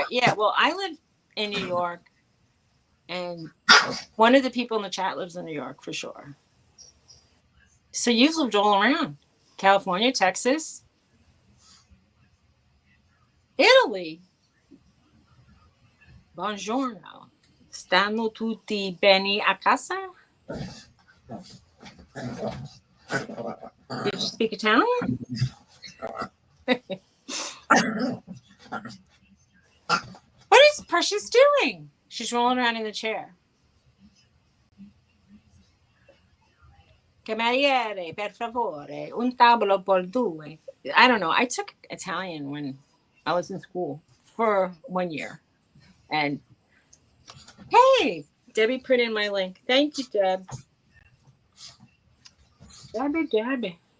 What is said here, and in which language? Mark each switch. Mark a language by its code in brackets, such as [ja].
[en] Yeah, well, I live in New York, and one of the people in the chat lives in New York for sure. So you've lived all around. California, Texas, Italy. [it] Buongiorno. Stanno tutti bene a casa? [en] Did you speak Italian? What is Precious doing? She's rolling around in the chair. [it] Cameriere, per favore, un tavolo por due. [en] I don't know. I took Italian when I was in school for 1 year. And hey, Debbie put in my link. Thank you, Deb. Debbie.